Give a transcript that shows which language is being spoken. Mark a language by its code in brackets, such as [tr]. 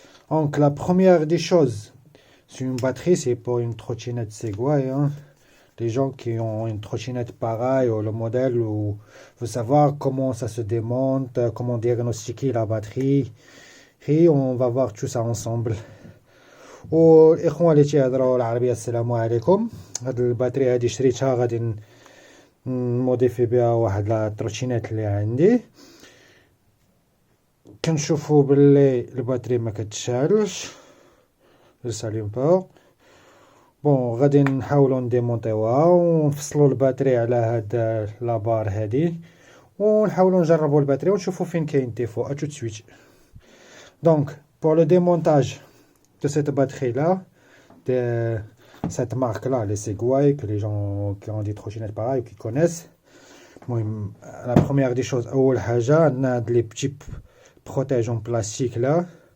[fr] Donc, la première des choses, c'est une batterie, c'est pour une trottinette Segway. Hein. Les gens qui ont une trottinette pareille, ou le modèle, ou veulent savoir comment ça se démonte, comment diagnostiquer la batterie. Et on va voir tout ça ensemble. [ar] والإخوة اللي تيهضروا العربية السلام عليكم. هاد الباتري هادي شريتها غادي نموديفي بها واحد لا تروتينات اللي عندي. كنشوفوا باللي الباتري ما كتشعلش ساليوم با. بون غادي نحاولوا نديمونطيوها ونفصلوا الباتري على هاد لابار هادي ونحاولوا نجربوا الباتري ونشوفوا فين كاين ديفو. [fr] ا تو سويت. دونك pour le démontage de cette batterie là, de cette marque là, les Segway, que les gens qui ont des trottinettes pareilles qui connaissent. La première des choses, on a les petits protèges en plastique là.